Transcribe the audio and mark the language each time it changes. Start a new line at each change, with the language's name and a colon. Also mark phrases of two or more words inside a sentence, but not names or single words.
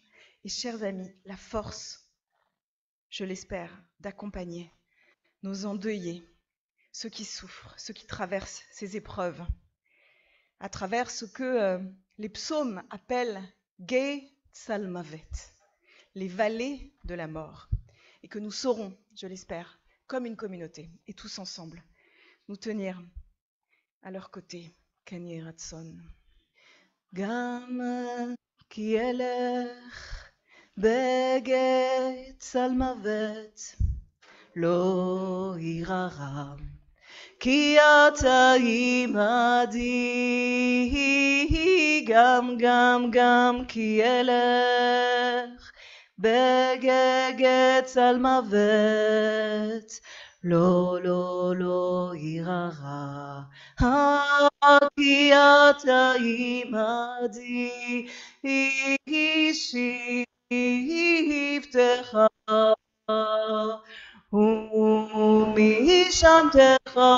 French: Et chers amis, la force, je l'espère, d'accompagner nos endeuillés, ceux qui souffrent, ceux qui traversent ces épreuves, à travers ce que les psaumes appellent
Hebrew: גיא צלמות,
French: les vallées de la mort, et que nous saurons, je l'espère, comme une communauté, et tous ensemble, nous tenir à leur côté.
Hebrew: כן יהי רצון. גם כי אלך בגיא צלמות לא אירא כי אתה עמדי, גם כי אלך בגגת על מוות, לא ירא, כי אתה עמדי, שבטך ומשענתך